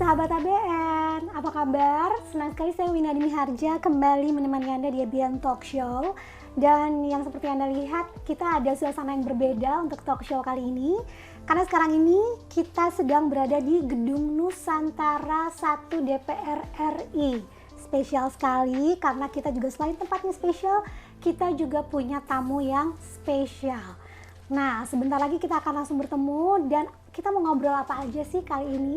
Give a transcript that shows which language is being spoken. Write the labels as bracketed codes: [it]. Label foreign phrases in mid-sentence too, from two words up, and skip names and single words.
[id] Sobat ABN, apa kabar? Senang sekali saya Winadini Harja kembali menemani Anda di ABN Talk Show. Dan yang seperti Anda lihat, kita ada suasana yang berbeda untuk [en] talk show [id] kali ini. Karena sekarang ini kita sedang berada di Gedung Nusantara 1 DPR RI. Spesial sekali karena kita juga selain tempatnya spesial, kita juga punya tamu yang spesial. Nah, sebentar lagi kita akan langsung bertemu dan kita mau ngobrol apa aja sih kali ini?